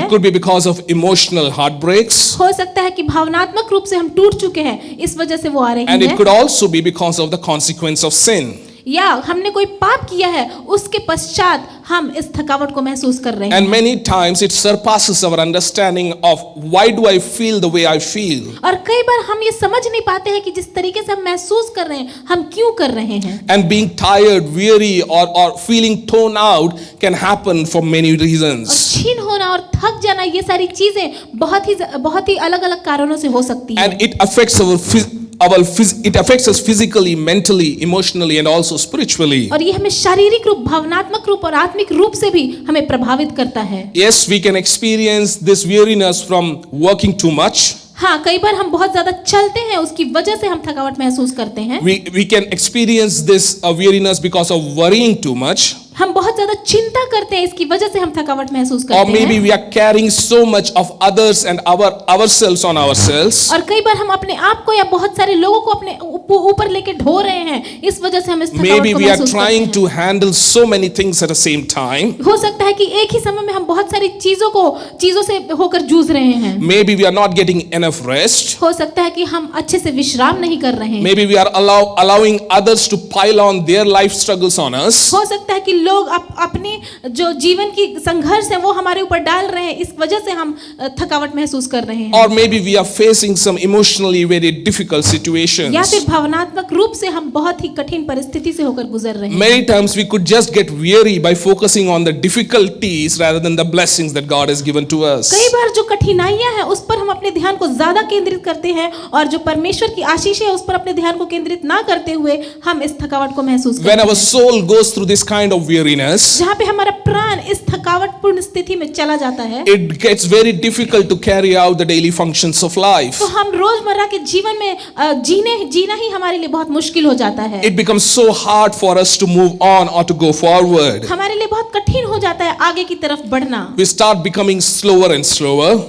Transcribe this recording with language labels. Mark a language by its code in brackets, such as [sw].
[en] It could be because of emotional heartbreaks. [hi] हो सकता है कि भावनात्मक रूप से हम टूट चुके हैं, इस वजह से वो आ रही है। [en] And it could also be because of the consequence of sin. [hi] या हमने कोई पाप किया है उसके पश्चात हम इस थकावट को महसूस कर रहे हैं। [en] And many times it surpasses our understanding of why do I feel the way I feel. [hi] और कई बार हम ये समझ नहीं पाते हैं कि जिस तरीके से हम महसूस कर रहे हैं हम क्यों कर रहे हैं। [en] And being tired, weary or feeling torn out can happen for many reasons. [hi] और क्षीण होना और थक जाना ये सारी चीजें बहुत ही अलग-अलग कारणों से हो सकती है। [en] And it affects it affects us physically, mentally, emotionally and also spiritually. [hi] और ये हमें शारीरिक रूप, भावनात्मक रूप और आत्मिक रूप से भी हमें प्रभावित करता है। [en] Yes, we can experience this weariness from working too much. [hi] हाँ, कई बार हम बहुत ज्यादा चलते हैं उसकी वजह से हम थकावट महसूस करते हैं। [en] We can experience this weariness because of worrying too much. [hi] हम बहुत ज्यादा चिंता करते हैं, इसकी वजह से हम थकावट महसूस करते हैं। [en] Or maybe we are carrying so much of others and ourselves on ourselves. [hi] और कई बार हम अपने आप को या बहुत सारे लोगों को अपने ऊपर लेके ढो रहे हैं, इस वजह से हम इस थकावट को [en] Maybe we are [hi] महसूस करते [en] trying [hi] हैं। [en] to handle so many things at the same time. [hi] हो सकता है कि एक ही समय में हम बहुत सारी चीजों से होकर जूझ रहे हैं। [en] Maybe we are not getting enough rest. [hi] हो सकता है कि हम अच्छे से विश्राम नहीं कर रहे हैं। [en] Maybe we are allowing others to pile on their life struggles on us. [hi] हो सकता है कि लोग अपने जो जीवन की संघर्ष है वो हमारे ऊपर डाल रहे हैं, इस वजह से हम थकावट महसूस कर रहे हैं। [en] Or maybe we are facing some emotionally very difficult situations. [hi] या फिर भावनात्मक रूप से हम बहुत ही कठिन परिस्थिति से होकर गुजर रहे हैं। [en] Many times we could just get weary by focusing on the difficulties rather than the blessings that God has given to us. [hi] कई बार जो कठिनाइयां हैं उस पर हम अपने ध्यान को ज्यादा केंद्रित करते हैं और जो परमेश्वर की आशीष है उस पर अपने ध्यान को केंद्रित ना करते हुए हम इस थकावट को महसूस करते हैं। [en] When our soul goes through this kind of weariness, [hi] जहाँ पे हमारा प्राण इस थकावटपूर्ण स्थिति में चला जाता है, [en] it gets very difficult to carry out the daily functions of life. [hi] तो हम रोजमर्रा के जीवन में जीना ही हमारे लिए बहुत मुश्किल हो जाता है। [en] It becomes so hard for us to move on or to go forward. [hi] हमारे लिए बहुत कठिन हो जाता है आगे की तरफ बढ़ना। [en] We start becoming slower and slower.